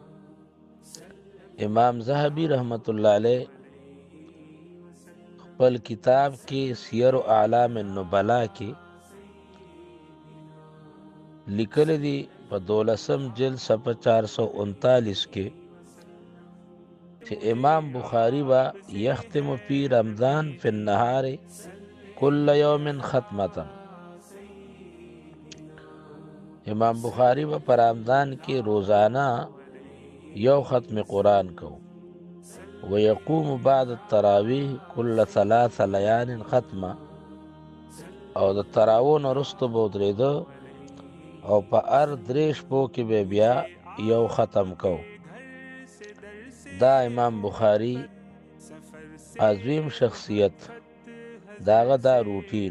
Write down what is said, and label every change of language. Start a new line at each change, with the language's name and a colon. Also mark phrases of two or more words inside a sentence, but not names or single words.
Pashto: امام ذهبي رحمت الله علیه خپل کتاب کې سیر اعلام النبلا کې لیکلی دی په 12 جلد صفحه 439 کې چې امام بخاری با
Arabic: یختم فی رمضان فی النهار كل یوم ختمة.
Pashto: امام بخاری با پر رمضان کې روزانه یو ختم قرآن کو.
Arabic: ويقوم بعد التراویح كل 3 لیال ختمه.
Pashto: او د تراوو نه وروسته به ودرېده او په هر 3 شپو کې به بیا یو ختم کو. دا امام بخاری عظیم شخصیت داغه دا روټین.